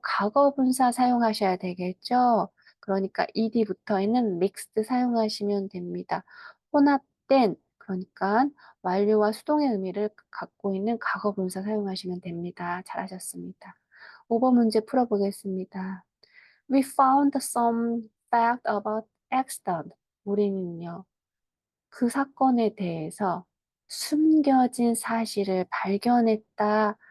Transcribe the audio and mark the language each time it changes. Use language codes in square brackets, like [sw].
[ko] 과거 분사 사용하셔야 되겠죠. 그러니까 ed 붙어 있는 mixed 사용하시면 됩니다. 혼합된, 그러니까 완료와 수동의 의미를 갖고 있는 과거 분사 사용하시면 됩니다. 잘하셨습니다. 5번 문제 풀어보겠습니다. [en] We found some fact about accident. [ko] 우리는요, 그 사건에 대해서 숨겨진 사실을 발견했다.